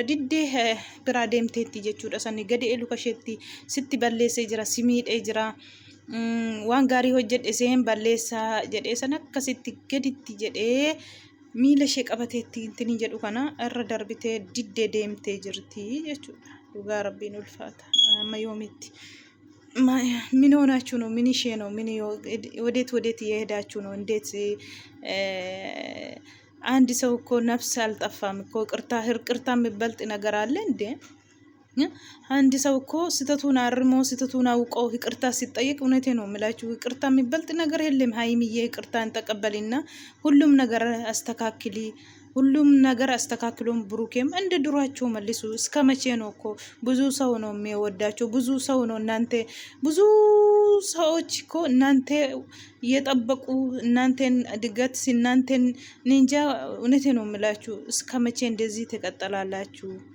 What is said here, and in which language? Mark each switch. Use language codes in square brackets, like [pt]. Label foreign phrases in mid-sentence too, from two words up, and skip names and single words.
[om] Diddee biraa deemteetti jechuudha. Sanni gadi luka isheetti sitti balleessee jira, si miidhee jira. Waan gaarii hojjedhe seen balleessaa jedhee san akkasitti gaditti jedhee miila ishee qabateetti intini jedhu kana irra darbitee diddee deemtee jirti jechuudha. Dhugaa rabbiin ulfaata amma yoomitti [am] ምን ሆናችሁ ነው? ምን ይሼ ነው? ምን ወዴት እየሄዳችሁ ነው? እንዴት አንድ ሰው እኮ ነፍስ አልጠፋም እኮ ቅርታ የሚበልጥ ነገር አለ እንዴ? አንድ ሰው እኮ ስተቱን አርሞ ስተቱን አውቆ ይቅርታ ሲጠይቅ እውነቴ ነው የምላችሁ ይቅርታ የሚበልጥ ነገር የለም። ሀይሚዬ ይቅርታን ተቀበሊና ሁሉም ነገር አስተካክሊ ሁሉም ነገር አስተካክሎም ብሩኬም እንደ ድሯቸው መልሱ። እስከ መቼ ነው እኮ ብዙ ሰው ነው የሚወዳቸው፣ ብዙ ሰው ነው እናንተ ብዙ ሰዎች እኮ እናንተ እየጠበቁ እናንተን እድገት እናንተን እንጃ እውነቴ ነው የምላችሁ። እስከ መቼ እንደዚህ ትቀጥላላችሁ?